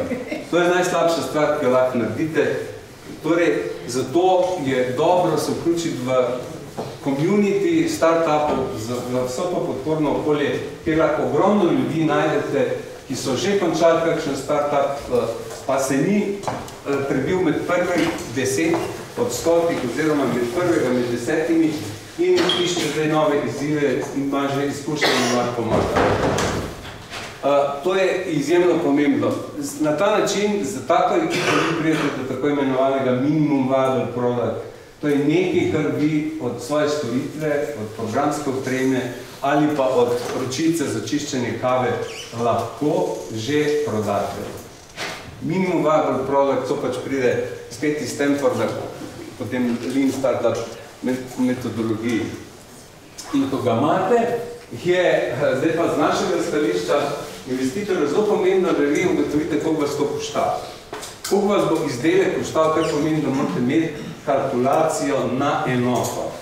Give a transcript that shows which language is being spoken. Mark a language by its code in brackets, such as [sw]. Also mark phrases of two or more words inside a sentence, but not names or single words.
[sl] To je najslabša stvar, ki jo lahko naredite. Torej, zato je dobro se vključiti v community startupov, v vso pa podporno okolje, kjer lahko ogromno ljudi najdete, ki so že končali kakšen startup, pa se ni prebil med prvih 10 od 100, oziroma med prvega med 10, in išče zdaj nove izzive in ima že izkušnje in vam pomaga. To je izjemno pomembno. Na ta način, za tako ekipo vi prijete do tako imenovanega [en] minimum viable product. [sl] To je nekaj, kar vi od svoje storitve, od programske opreme ali pa od ročice za čiščenje kave lahko že prodate. [en] Minimum viable product, [sl] to pač pride spet iz Stanforda, potem Lean Startup metodologiji. In ko ga imate, je zdaj pa z našega stališča investitorja zelo pomembno, da vi ugotovite, koliko vas to košta. Koliko vas bo izdelek koštal, kar pomeni, da morate imeti kalkulacijo na enoto.